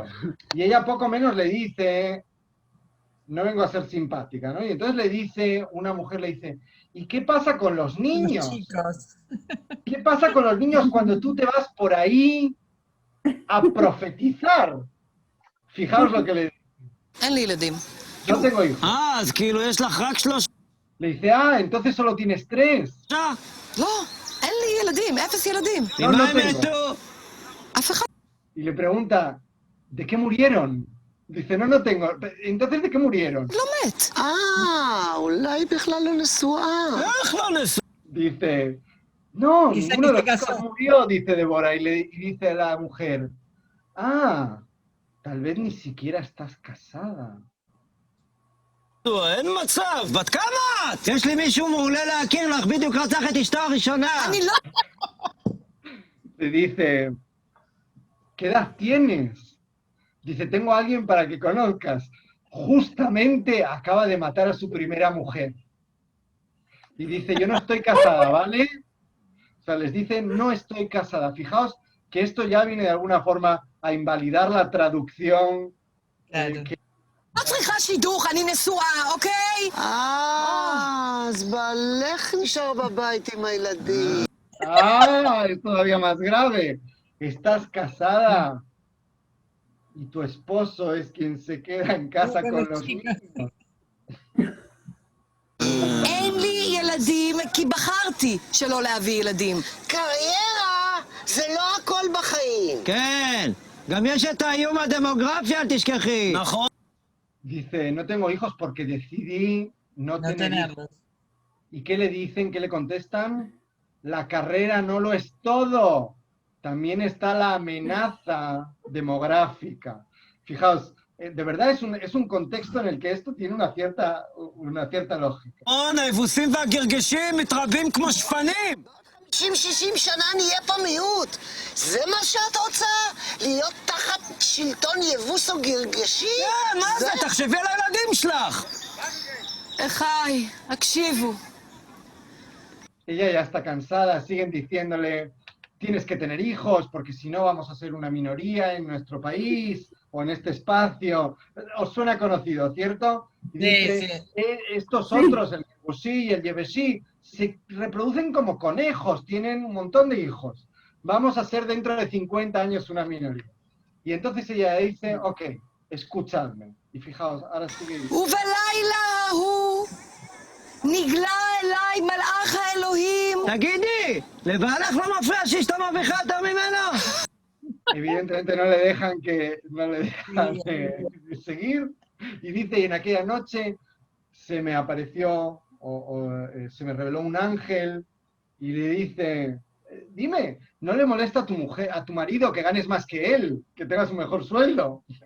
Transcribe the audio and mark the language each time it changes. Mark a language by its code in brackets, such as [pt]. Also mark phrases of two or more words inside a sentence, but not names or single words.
[es] Y ella poco menos le dice, no vengo a ser simpática, ¿no? Y entonces le dice, una mujer le dice, ¿y qué pasa con los niños? Los chicos. ¿Qué pasa con los niños cuando tú te vas por ahí a profetizar? Fijaos lo que le dice. No tengo hijos. [he] אז כאילו יש לך רק 3. [es] Le dice, entonces solo tienes 3. [he] לא, אין לי ילדים, 0 ילדים. [es] No tengo. [he] אף אחד... [es] Y le pregunta, ¿de qué murieron? Dice, no tengo. Entonces, ¿de qué murieron? [he] לא מת. אולי בכלל לא נשואה. איך לא נשואה? [es] Dice, no, ninguno de los hijos murió, dice Débora, y dice la mujer, tal vez ni siquiera estás casada. [he] אין מצב, בת כמה את? יש לי מישהו מעולה להכיר לך, בדיוק רצח את אשתו הראשונה. אני לא... [es] Le dice, ¿qué edad tienes? Dice, tengo a alguien para que conozcas. Justamente acaba de matar a su primera mujer. Y dice, yo no estoy casada, ¿vale? O sea, les dice, no estoy casada. Fijaos que esto ya viene de alguna forma a invalidar la traducción. Claro. [he] לא צריכה שידוך, אני נשואה, אוקיי? אז בעלך נשאר בבית עם הילדים. [es] Es todavía más grave. Estás casada. y tu esposo es quien se queda en casa con los niños. [he] אין לי ילדים כי בחרתי שלא להביא ילדים. קריירה זה לא הכל בחיים. כן, גם יש את האיום הדמוגרפי, אל תשכחי. נכון. [es] Dice, no tengo hijos porque decidí no tener hijos. ¿Y qué le dicen? ¿Qué le contestan? La carrera no lo es todo. También está la amenaza demográfica. Fijaos, de verdad es un contexto en el que esto tiene una cierta lógica. [he] היבוסים והגרגשים מתרבים כמו שפנים. 50-60 שנה נהיה פה מיעוט. זה מה שאת רוצה? להיות תחת שלטון יבוס או גרגשי? כן, מה זה? תחשבי על הילדים שלך. אחיי, הקשיבו. [es] Ella ya está cansada, siguen diciéndole, tienes que tener hijos porque si no vamos a ser una minoría en nuestro país o en este espacio. Os suena conocido, ¿cierto? Y dice, estos otros, el Yebusí y el Yebeshi, se reproducen como conejos, tienen un montón de hijos. Vamos a ser dentro de 50 años una minoría. Y entonces ella dice, ok, escuchadme. Y fijaos, ahora sigue diciendo. [he] ובלילה ההוא נגלה אליי מלאך האלוהים. תגידי, לבעלך לא מפריע שאשתו מרוויחה יותר ממנו? [es] Evidentemente no le dejan de seguir. Y dice, y en aquella noche se me apareció se me reveló un ángel y le dice, dime, ¿no le molesta a tu marido que ganes más que él, que tengas un mejor sueldo?